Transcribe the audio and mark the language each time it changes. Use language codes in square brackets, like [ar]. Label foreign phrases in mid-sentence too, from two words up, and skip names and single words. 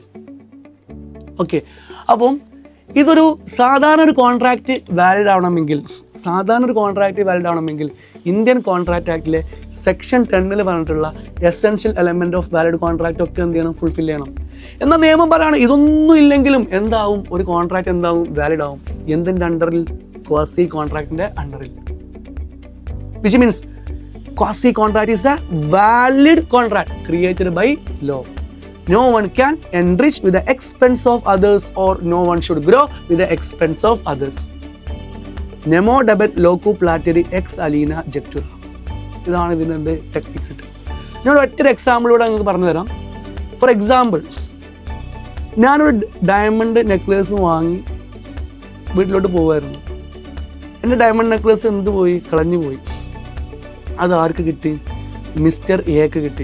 [ml] ഓക്കെ, അപ്പം ഇതൊരു സാധാരണ ഒരു [en] contract valid [ml] ആവണമെങ്കിൽ ഇന്ത്യൻ കോൺട്രാക്റ്റ് ആക്ടിലെ സെക്ഷൻ 10 പറഞ്ഞിട്ടുള്ള [en] essential element of valid contract [ml] ഒക്കെ എന്ത് ചെയ്യണം, ഫുൾഫിൽ ചെയ്യണം. എന്നാൽ നിയമം പറയാണ് ഇതൊന്നും ഇല്ലെങ്കിലും എന്താവും, ഒരു കോൺട്രാക്റ്റ് എന്താവും, വാലിഡ് ആവും. എന്തിൻ്റെ അണ്ടറിൽ? [en] quasi contract-ന്റെ [ml] അണ്ടറിൽ. [en] which means quasi contract is a valid contract created by law. No one can enrich with the expense of others, or no one should grow with the expense of others. [la] Nemo debet locu plateri ex alina jectura. [ml] ഇതാണ് ഇതിൻ്റെ ടെക്നിക്ക്. ഞാൻ ഒറ്റൊരു എക്സാമ്പിളിലൂടെ നിങ്ങൾക്ക് പറഞ്ഞു തരാം. [en] for example, [ml] ഞാനൊരു [en] diamond necklace [ml] വാങ്ങി വീട്ടിലോട്ട് പോകുമായിരുന്നു. എൻ്റെ [en] diamond necklace [ml] കളഞ്ഞു പോയി. അത് ആർക്ക് കിട്ടി? മിസ്റ്റർ എക്ക് കിട്ടി.